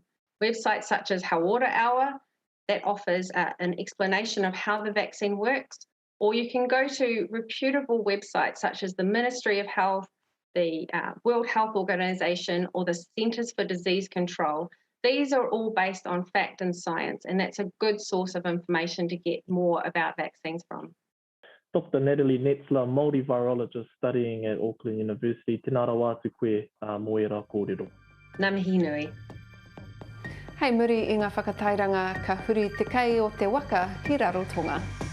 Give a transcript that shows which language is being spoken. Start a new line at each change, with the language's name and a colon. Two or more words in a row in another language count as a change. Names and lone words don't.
English: Websites such as Aotearoa that offers an explanation of how the vaccine works, or you can go to reputable websites such as the Ministry of Health, the World Health Organization, or the Centers for Disease Control. These are all based on fact and science, and that's a good source of information to get more about vaccines from. Dr Natalie Netzler, Māori virologist studying at Auckland University.
Māori: Tēnā rā atu koe, mo e rā kōrero. Ngā mihi nui. Hei muri I ngā whakatairanga ka huri te kai o te waka ki rarotonga.